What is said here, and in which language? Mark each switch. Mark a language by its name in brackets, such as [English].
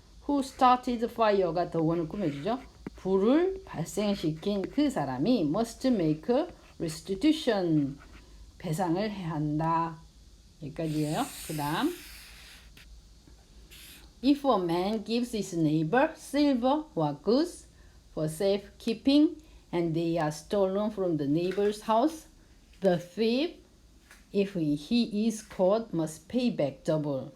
[English] Who started fire가 the one을 꾸며주죠. [Korean] 불을 발생시킨 그 사람이 [English] must make restitution [Korean] 배상을 해야 한다. 여기까지예요. 그 다음 [English] If a man gives his neighbor silver or goods for safekeeping and they are stolen from the neighbor's house, the thief if he is caught must pay back double.